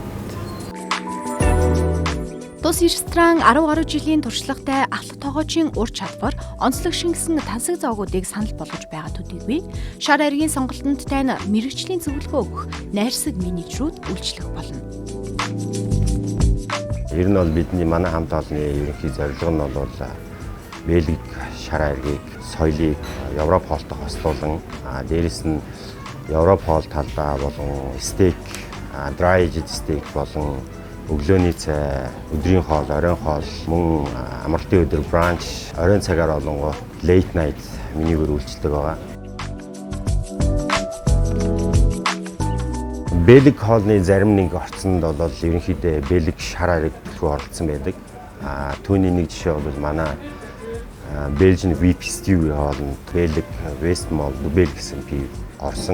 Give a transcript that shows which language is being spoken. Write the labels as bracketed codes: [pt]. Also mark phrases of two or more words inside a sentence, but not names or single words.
[mn] Тус ресторан 10 гаруй жилийн туршлагатай ахлах тоогоочийн ур чадвар, онцлог шингэсэн тансаг зоогуудыг санал болгож байгаа төдийгүй шар айргийн сонголтонд тань мэрэгжлийн зөвлөгөө өгөх найрсаг менежерүүд үйлчлэх болно. Ер нь бол бидний манай хамт олонны ерөнхий зорилго нь бол Бэлэг шар айргийг, соёлыг Европ хоолтой хослуулан дээрэс нь Европ хоол талдаа болон стейк, [en] dry aged steak [mn] болон өглөөний цай, өдрийн хоол, оройн хоол, мөн амралтын өдөр бранч, оройн цагаар болонгоо [en] late night [mn] менюгээр үйлчилдэг байгаа. Бэлэг хоолны зарим нэг орцонд бол ерөнхийдөө бэлэг шар айраг руу оролцсон байдаг. Түүний нэг жишээ бол манай Belgian VIP stew хоолнд бэлэг Westmalle Dubel гэсэн пив орсон.